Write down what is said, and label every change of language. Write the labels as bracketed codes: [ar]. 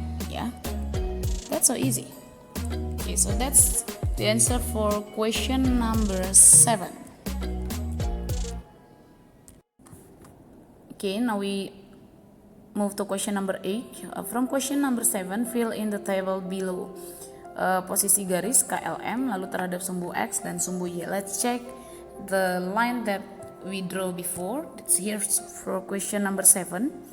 [en] Yeah, that's so easy. Okay, so that's the answer for question number 7. Okay, now we move to question number 8. From question number 7, fill in the table below. [id] Posisi garis KLM lalu terhadap sumbu X dan sumbu Y. [en] Let's check the line that we draw before. It's here for question number 7.